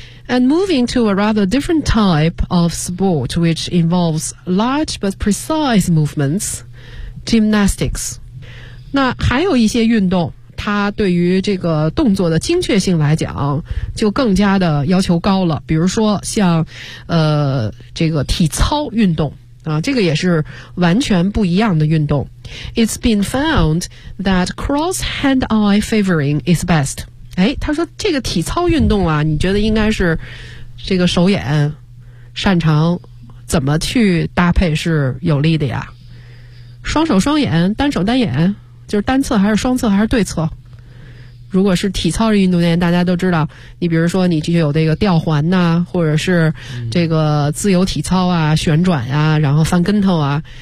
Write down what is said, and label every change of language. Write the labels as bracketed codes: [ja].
[en] And moving to a rather different type of sport which involves large but precise movements, gymnastics. [zh] 那还有一些运动，它对于这个动作的精确性来讲就更加的要求高了，比如说像这个体操运动啊，这个也是完全不一样的运动。 [en] It's been found that cross hand eye favoring is best。 [zh] 哎，他说这个体操运动啊，你觉得应该是这个手眼擅长怎么去搭配是有利的呀？双手双眼，单手单眼，就是单侧还是双侧还是对侧？如果是体操运动员，大家都知道，你比如说你就有这个吊环呐、啊，或者是这个自由体操啊、旋转呀、啊，然后翻跟头啊。